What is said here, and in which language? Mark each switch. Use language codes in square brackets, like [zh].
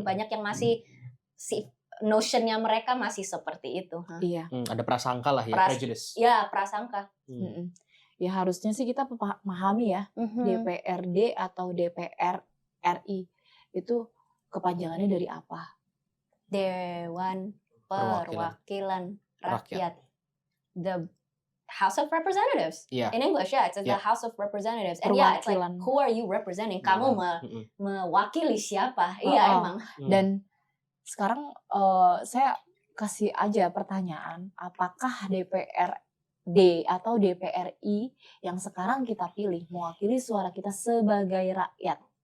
[id] Banyak yang masih notionnya mereka masih seperti itu. Iya. Ada prasangka lah ya, prejudice. Ya, prasangka. Ya harusnya sih kita memahami ya, DPRD atau DPR RI itu kepanjangannya dari apa? Dewan Perwakilan Rakyat. [en] The House of Representatives. Yeah. In English, it's the House of Representatives. And it's like, who are you representing? [id] Kamu mewakili siapa? Iya, emang. Dan sekarang saya kasih aja pertanyaan, apakah DPRD atau DPRI yang sekarang kita pilih mewakili suara kita sebagai rakyat?